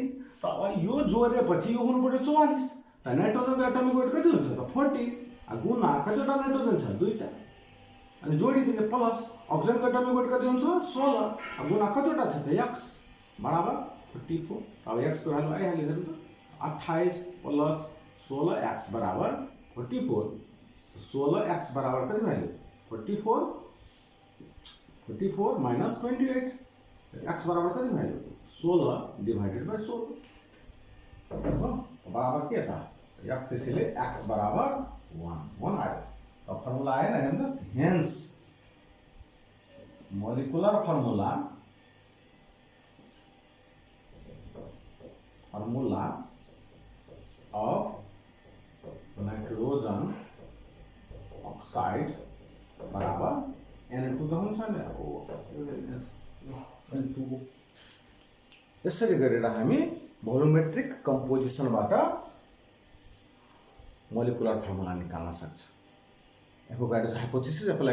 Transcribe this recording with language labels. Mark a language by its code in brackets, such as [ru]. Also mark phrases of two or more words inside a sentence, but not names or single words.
[ne] त अब यो जोडेपछि यो हुनु पर्यो 44। त नाइट्रोजनको [en] atomic weight [ne] कति हुन्छ त 40 गुणा कतिवटा नाइट्रोजन छ 2टा अनि जोडिदिने प्लस अक्सिजनको [en] atomic weight [ne] कति हुन्छ 16 गुणा कतिवटा छ त x बराबर 44। अब x को भ्यालु आइहाल्यो हेर्नु त 28 प्लस 16x बराबर 44। 16x बराबर कति भयो 44 54 माइनस 28 एक्स बराबर कति भयो 16 [en] divided by [ne] 16 हो बराबर के था याद त्यसैले एक्स बराबर 1 आयो अब फर्मुला आएन हेर्नु हेन्स [en] molecular formula of nitrogen oxide [ne] बराबर Na2 त हुन्छ नि N2 यसरी गरेर हामी भोल्युमेट्रिक कम्पोजिसनबाट [en] molecular formula [ne] निकाल्न सक्छ [en] Avogadro's hypothesis apply